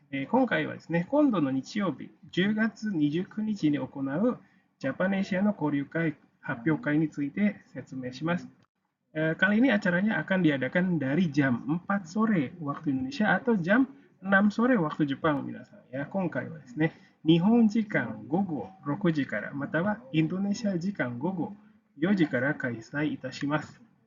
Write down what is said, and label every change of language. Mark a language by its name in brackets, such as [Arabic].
[Japanese] 今回はですね、今度の日曜日、10月29日に行うジャパネシアの交流会発表会について説明します。 [Indonesian] Kali ini acaranya akan diadakan dari jam 4 sore waktu Indonesia atau jam 6 sore waktu Jepang, minasan. [Japanese] Ya, 今回はですね、日本時間午後6時から、またはインドネシア時間午後4時から開催いたします。